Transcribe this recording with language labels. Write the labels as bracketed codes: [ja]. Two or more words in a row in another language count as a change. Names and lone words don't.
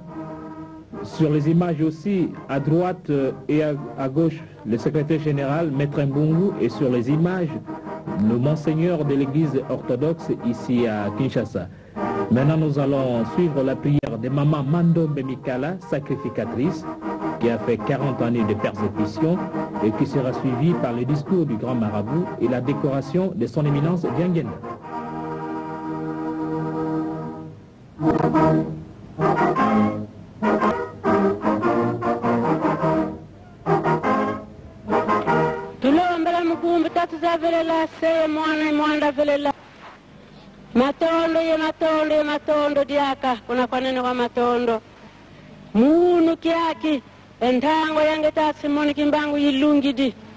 [fr] Sur les images aussi, à droite et à gauche, le secrétaire général, Maître Mbungu, et sur les images, le monseigneur de l'église orthodoxe ici à Kinshasa. Maintenant, nous allons suivre la prière de Maman Mandombe Mikala, sacrificatrice, qui a fait 40 années de persécution et qui sera suivie par le discours du grand marabout et la décoration de son éminence Diangenda. [kg] tulombela mukumbi tatuzavelela seye mwana mwanda velela matondo ye matondo diaka kuna kwanene kwa matondo munu kiaki entango yange Simoni Kimbangu yilungidi